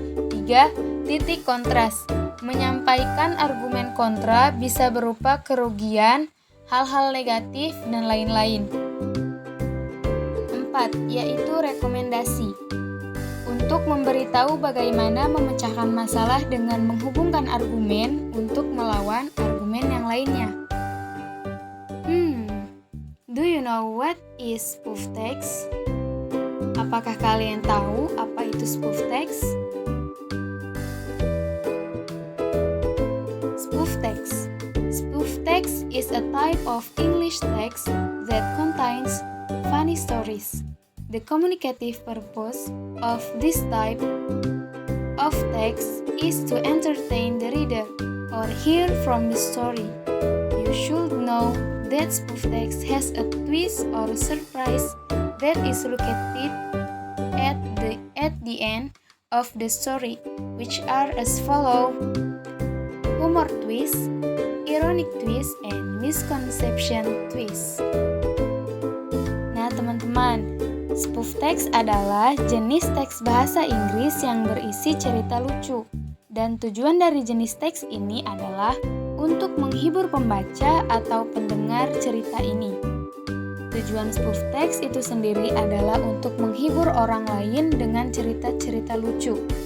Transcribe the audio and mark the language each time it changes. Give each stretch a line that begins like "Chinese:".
Indonesian: 3. Titik kontras. Menyampaikan argumen kontra bisa berupa kerugian, hal-hal negatif, dan lain-lain. 4. Yaitu rekomendasi. Untuk memberitahu bagaimana memecahkan masalah dengan menghubungkan argumen untuk melawan argumen yang lainnya.
English: Do you know what is spoof text?
Indonesian: Apakah kalian tahu apa itu spoof text?
English: Spoof text. Spoof text is a type of English text that contains funny stories. The communicative purpose of this type of text is to entertain the reader or hear from the story. You should know that spoof text has a twist or a surprise that is located at the end of the story, which are as follow: humor twist, ironic twist, and misconception twist.
Indonesian: Nah teman-teman, spoof text adalah jenis teks bahasa Inggris yang berisi cerita lucu. Dan tujuan dari jenis teks ini adalah untuk menghibur pembaca atau pendengar cerita ini. Tujuan spoof text itu sendiri adalah untuk menghibur orang lain dengan cerita-cerita lucu.